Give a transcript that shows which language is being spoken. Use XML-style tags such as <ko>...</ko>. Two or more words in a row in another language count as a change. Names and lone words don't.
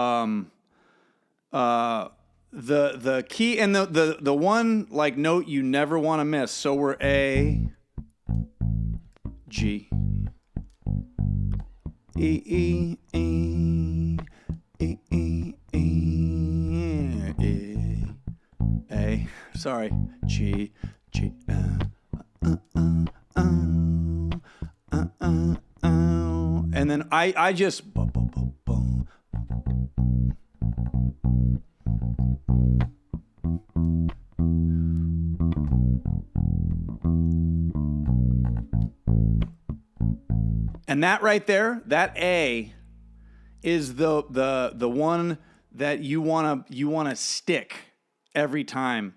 <en>The key and the one like note you never want to miss. So we're A, G, E, E, E, E, E, E, A. Sorry, G, G, and then I just. And that right there, that A, is the one that you wanna stick every time.</en>